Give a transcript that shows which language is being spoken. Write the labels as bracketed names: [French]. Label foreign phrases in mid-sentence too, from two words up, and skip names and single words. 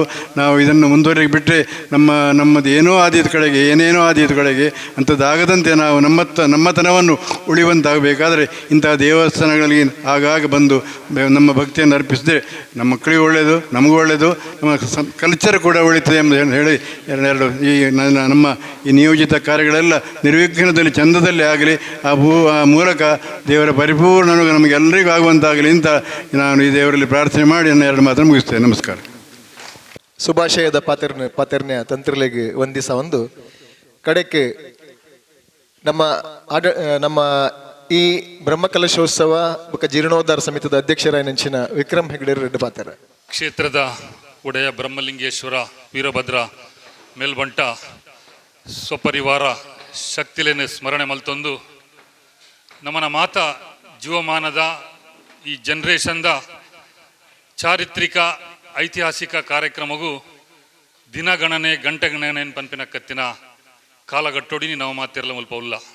[Kannada] ನಾವು ಇದನ್ನು ಮುಂದುವರೆಗೆ ಬಿಟ್ಟರೆ ನಮ್ಮದು ಏನೋ ಆದಿದ ಕಡೆಗೆ, ಏನೇನೋ ಆದಿದ ಕಡೆಗೆ ಅಂಥದ್ದಾಗದಂತೆ ನಾವು ನಮ್ಮತನವನ್ನು ಉಳಿಯುವಂತಾಗಬೇಕಾದರೆ ಇಂತಹ ದೇವಸ್ಥಾನಗಳಿಗೆ ಆಗಾಗ ಬಂದು ನಮ್ಮ ಭಕ್ತಿಯನ್ನು ಅರ್ಪಿಸಿದ್ರೆ ನಮ್ಮ ಮಕ್ಕಳಿಗೂ ಒಳ್ಳೆಯದು, ನಮಗೂ ಒಳ್ಳೆಯದು, ನಮ್ಮ ಕಲ್ಚರ್ ಕೂಡ ಉಳಿತದೆ ಎಂಬುದು ಹೇಳಿ ಎರಡು ಈ ನಮ್ಮ ಈ ನಿಯೋಜಿತ ಕಾರ್ಯಗಳೆಲ್ಲ ನಿರ್ವಿಘ್ನದಲ್ಲಿ ಚಂದದಲ್ಲಿ ಆಗಲಿ, ಆ ಮೂಲಕ ದೇವರ ಪರಿಪೂರ್ಣ ನಮಗೆಲ್ಲರಿಗೂ ಆಗುವಂತಾಗಲಿ ಅಂತ ನಾನು ಈ ದೇವರಲ್ಲಿ ಪ್ರಾರ್ಥನೆ ಮಾಡಿ ನನ್ನ 2 ಮಾತನ್ನು ಮುಗಿಸ್ತೇನೆ. ನಮಸ್ಕಾರ. [Tulu] ಸುಭಾಷಯದ ಪಾತೆರ್ನ ತಂತ್ರಲೆಗೆ ಒಂದಿಸ ಒಂದು ಕಡೆಕ್ಕೆ ನಮ್ಮ ಈ ಬ್ರಹ್ಮಕಲಶೋತ್ಸವ ಬೊಕ್ಕ ಜೀರ್ಣೋದ್ಧಾರ ಸಮಿತಿದ ಅಧ್ಯಕ್ಷರಾಯನಂಚಿನ ವಿಕ್ರಮ್ ಹೆಗ್ಡೆ ರೆಡ್ಡಿ ಪಾತ್ರ ಕ್ಷೇತ್ರದ ಒಡೆಯ ಬ್ರಹ್ಮಲಿಂಗೇಶ್ವರ ವೀರಭದ್ರ ಮೇಲ್ಬಂಟ ಸ್ವಪರಿವಾರ ಶಕ್ತಿಲೇನೆ ಸ್ಮರಣೆ ಮಲ್ತೊಂದು ನಮ್ಮನ ಮಾತ ಜೀವಮಾನದ ಈ ಜನ್ರೇಷನ್ದ ಚಾರಿತ್ರಿಕ ಐತಿಹಾಸಿಕ ಕಾರ್ಯಕ್ರಮಗೂ ದಿನಗಣನೆ ಗಂಟೆಗಣನೆ ಪಂಪಿನ ಕತ್ತಿನ ಕಾಲಗಟ್ಟೊಡಿನಿ ನಾವು ಮಾತಿರಲ ಮುಲ್ಪ ಉಲ್ಲ